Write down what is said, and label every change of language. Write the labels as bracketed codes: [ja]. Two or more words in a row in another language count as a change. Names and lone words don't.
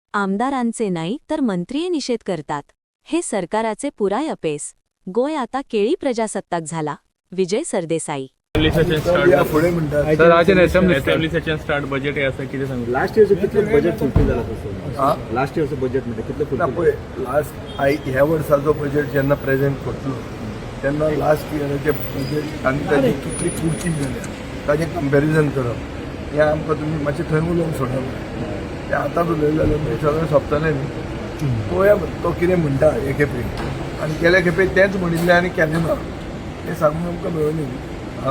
[mr] आमदारांचे नाही तर मंत्रीय निषेध करतात. [kok] हे सरकाराचे पुराय अपेस. गोय आता केळी प्रजासत्ताक झाला. विजय सरदेसाई. [mr] सर आज [en] assembly session start budget [mr] आहे असं किती सांगू. [en] last year [mr] कितलं बजेट फुलफिल झालं तसं. [en] last year [mr] बजेटमध्ये कितलं फुलफिल. [kok] लास्ट ह्या वर्साचो बजेट जेन्ना प्रेझेंट करतलो तेन्ना [en] last year [kok] बजेट आनी ताजी कितली कुडकी जाल्या ताजें कंपॅरिजन करप हें आमकां तुमी मातशें थंय उलोवंक सोडप. तें आतांच उलयलें जाल्यार मागीर सगळें सोंपतलें न्ही. पळोवया तो कितें म्हणटा हे खेपे आनी गेल्या खेपे तेंच म्हणिल्लें आनी केलें ना तें सांगून आमकां मेळूंक न्ही.